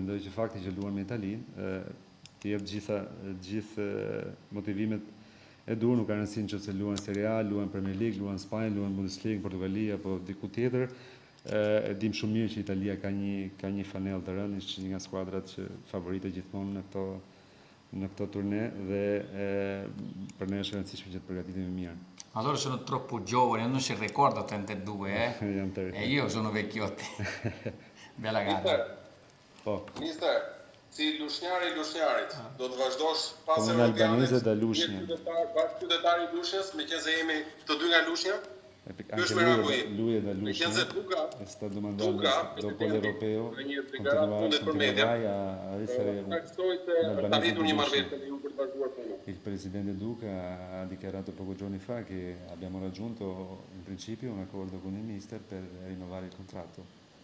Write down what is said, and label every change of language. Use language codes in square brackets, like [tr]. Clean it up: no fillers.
[sq] Mendoj që fakti që luan me Italinë të jep gjithë motivimet e duhur, nuk ka rëndësi nëse luan Serie A, luan Premier League, luan Spanjë, luan Bundesliga, Portugali apo diku tjetër. E dim shumë mirë që Italia ka një fanellë të rëndë, është një nga skuadrat që favorite gjithmonë në këto turne dhe për ne është e rëndësishme që të përgatitemi mirë. [it] Ma loro sono troppo giovani, non si ricorda 82, e io sono vecchiotti. Bella gara. [sq] Mister, si lushnjari i lushnjarit, do të vazhdosh pas Europianit? [it] Albanese da Lushnja. [sq] Qytetari i Lushnjës, meqense jemi të dy nga Lushnja? [it] Anche lui è da Lushnja, e sta domandando dopo l'Europeo continuerai a essere un albanese di Lushnja. Il presidente Duca ha dichiarato pochi giorni fa che abbiamo raggiunto in principio un accordo con il mister per rinnovare il contratto.